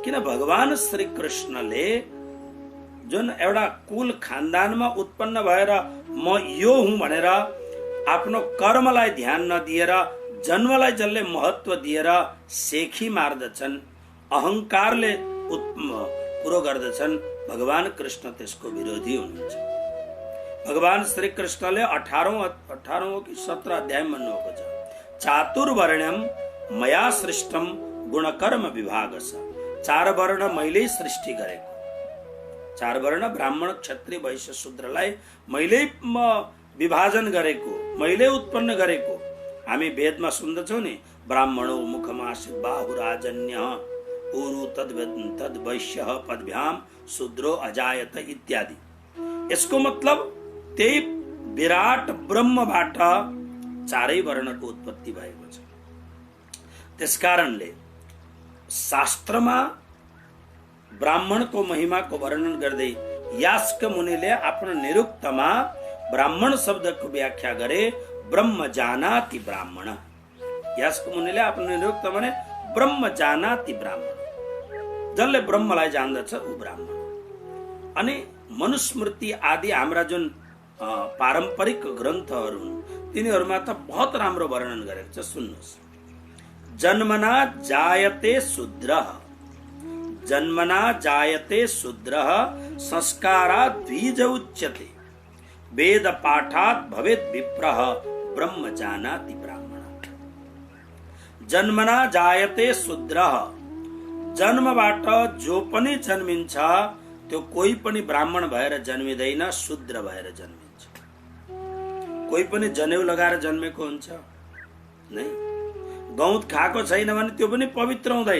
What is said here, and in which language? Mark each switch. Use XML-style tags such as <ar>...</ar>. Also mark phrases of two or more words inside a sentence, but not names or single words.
<ne>किन भगवान श्री कृष्णले जुन एउटा कुल खानदानमा उत्पन्न भएर म यो हुँ भनेर आफ्नो कर्मलाई ध्यान नदिएर जन्मलाई जसले महत्व दिएर सेखी मार्दछन्, अहंकारले पुरो गर्दछन्, भगवान कृष्ण त्यसको विरोधी हुनुहुन्छ। भगवान श्री कृष्णले 18औं कि 17 अध्याय भन्नुभएको छ,</ne> <sa>चातुर्वर्ण्यम मया सृष्टम गुणकर्म विभागस।</sa> <ne>4 वर्ण मैले सृष्टि गरेको, 4 वर्ण ब्राह्मण क्षत्रिय वैश्य शूद्रलाई मैले विभाजन गरेको, मैले उत्पन्न गरेको। हामी वेदमा सुन्दछौँ नि,</ne> <sa>ब्राह्मणो मुखमासीत् बाहुराजन्य ऊरु तद् वैश्य पदभ्याम शूद्रो अजायत इत्यादि।</sa> <ne>यसको मतलब त्यही विराट ब्रह्मबाट 4 वर्णको उत्पत्ति भएको छ। त्यसकारणले शास्त्रमा ब्राह्मणको महिमाको वर्णन गर्दै यास्क मुनिले आफ्नो निरुक्तमा ब्राह्मण शब्दको व्याख्या गरे,</ne> <sa>ब्रह्म जानाति ब्राह्मण।</sa> <ne>यास्क मुनिले आफ्नो निरुक्तमा भने</ne> <sa>ब्रह्म जानाति ब्राह्मण,</sa> <ne>जसले ब्रह्मलाई जान्दछ ऊ ब्राह्मण। अनि मनुस्मृति आदि हाम्रा जुन पारम्परिक ग्रन्थहरू हुन् तिनीहरूमा त बहुत राम्रो वर्णन गरेको छ। सुन्नुहोस्,</ne> <sa>जन्मना जायते शूद्रः, जन्मना जायते शूद्रः संस्कारात् द्विज उच्यते, वेद पाठात् भवेत् विप्रः ब्रह्म जानाति ब्राह्मण। जन्मना जायते शूद्रः,</sa> <ne>जन्मबाट जो पनि जन्मिन्छ त्यो कोही पनि ब्राह्मण भएर जन्मिँदैन, शूद्र भएर जन्मिन्छ। कोही पनि जनेउ लगाएर जन्मेको हुन्छ नै, गौत खाएको छैन भने त्यो पनि पवित्र हुँदैन।</ne>